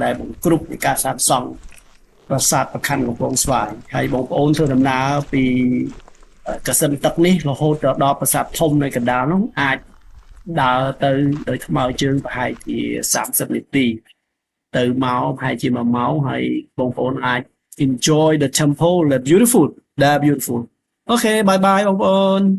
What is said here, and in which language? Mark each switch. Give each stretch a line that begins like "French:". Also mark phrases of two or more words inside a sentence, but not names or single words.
Khmer: ដែលបង្គ្រប់នៃការសាងសង់ប្រាសាទប្រខ័ណ្ឌកំពង់ស្វាយហើយបងប្អូនធ្វើដំណើរពីកសិនទឹកនេះរហូតដល់ប្រាសាទធំនៅកណ្ដាលនោះអាចដើរទៅដោយថ្មើរជើងប្រហែលជា30នាទីទៅមកប្រហែលជា1ម៉ោងហើយបងប្អូនអាច
English: enjoy the temple the beautiful okay bye bye
Khmer: បងប្អូន